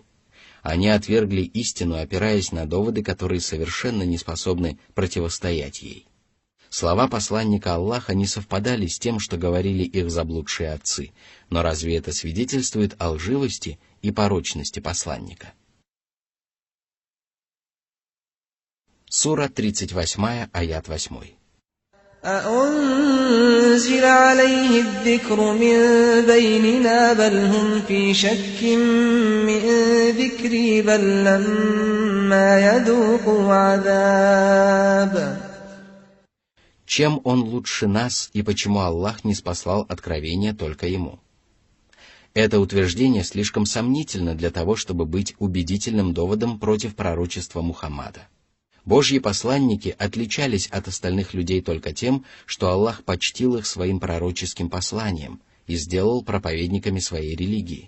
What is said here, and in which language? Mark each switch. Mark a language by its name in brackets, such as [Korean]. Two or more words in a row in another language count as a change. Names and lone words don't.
[Russian] Они отвергли истину, опираясь на доводы, которые совершенно не способны противостоять ей. Слова посланника Аллаха не совпадали с тем, что говорили их заблудшие отцы, но разве это свидетельствует о лживости и порочности посланника? Сура 38, аят 8. [Arabic] أأنزل عليه الذكر من بيننا بل هم في شك من ذكري بل لما يذوقوا عذاب. [Russian] Чем он лучше нас и почему Аллах не спаслал откровение только ему? Это утверждение слишком сомнительно для того, чтобы быть убедительным доводом против пророчества Мухаммада. Божьи посланники отличались от остальных людей только тем, что Аллах почтил их своим пророческим посланием и сделал проповедниками своей религии.